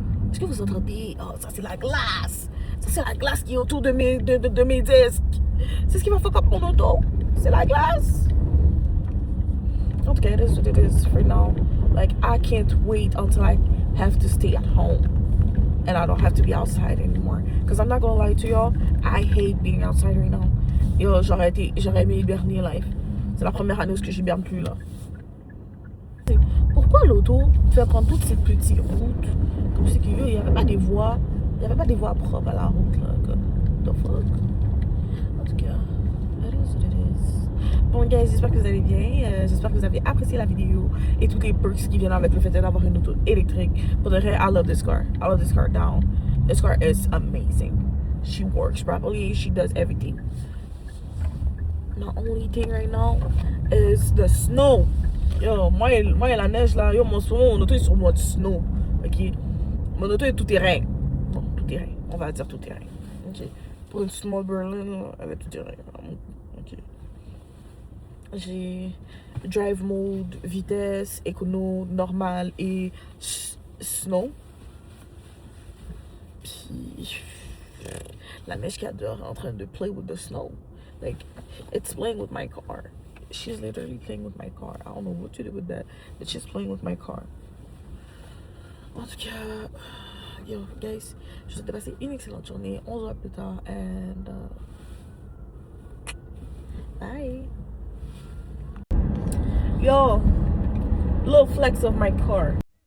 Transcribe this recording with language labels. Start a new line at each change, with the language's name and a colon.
French: Est-ce que vous entendez? Oh, ça, c'est la glace. Ça, c'est la glace qui est autour de mes disques. C'est ce qui va
English: fuck up
French: mon auto. C'est la glace. En tout cas,
English: it is what it is for now. Like, I can't wait until I have to stay at home and I don't have to be outside anymore. Because I'm not gonna lie to y'all, I hate being outside right now.
French: Yo, j'aurais aimé hiberner life. C'est la première année où j'hiberne plus là. Pourquoi l'auto fait prendre toutes ces petites routes comme c'est qu'il n'y avait pas des voies, propres à la route là, comme
English: the fuck.
French: En tout cas,
English: it is what it is.
French: Bon guys, j'espère que vous allez bien, j'espère que vous avez apprécié la vidéo et toutes les perks qui viennent avec le fait d'avoir une auto électrique. Pour de vrai,
English: I love this car down. This car is amazing. She works properly, she does everything. My only thing right now is the snow.
French: Yo, moi et la neige là, yo, mon auto est sur mode snow. Ok. Mon auto est tout terrain. Bon, tout terrain. On va dire tout terrain. Ok. Pour une small Berlin, elle est tout terrain. Ok. J'ai drive mode, vitesse, écono, normal et snow. Puis la neige qui adore en train de
English: play with the snow. Like, it's playing with my car. She's literally playing with my car. I don't know what to do with that, but she's playing with my car.
French: En tout cas, yo, guys, je vous souhaite de passer une excellente journée. On se voit plus tard,
English: and bye. Yo, little flex of my car.